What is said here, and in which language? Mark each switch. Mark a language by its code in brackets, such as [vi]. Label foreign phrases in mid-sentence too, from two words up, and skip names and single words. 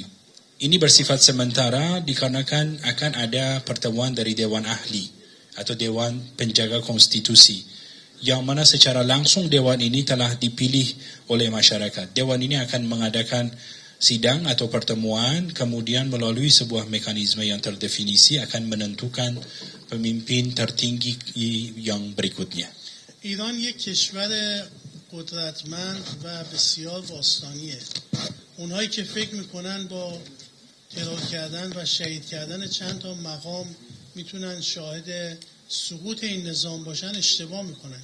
[id] Ini bersifat sementara dikarenakan akan ada pertemuan dari Dewan Ahli atau Dewan Penjaga Konstitusi, yang mana secara langsung Dewan ini telah dipilih oleh masyarakat. Dewan ini akan mengadakan sidang atau pertemuan, kemudian melalui sebuah mekanisme yang terdefinisi akan menentukan pemimpin tertinggi yang berikutnya. [fa] ایران یک کشور قدرتمند و بسیار باستانیه. اونهایی که فکر میکنن با ترور کردن و شهید کردن چند تا مقام میتونن شاهد سقوط این نظام باشن اشتباه میکنن.